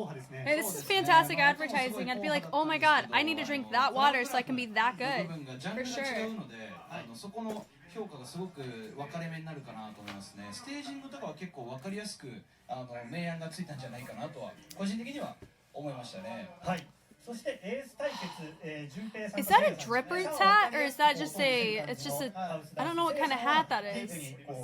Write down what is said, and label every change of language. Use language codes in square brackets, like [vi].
[en] Hey, this is fantastic advertising. I'd be like, oh my god, I need to drink that water so I can be that good. For sure. [ja] そこの評価がすごく分かれ目になるかなと思いますね。ステージングとかは結構分かりやすく明暗がついたんじゃないかなとは個人的には思いましたね。はい。 [en] Is that a drip roots hat, or is that just a, it's just a, I don't know what kind of hat that is.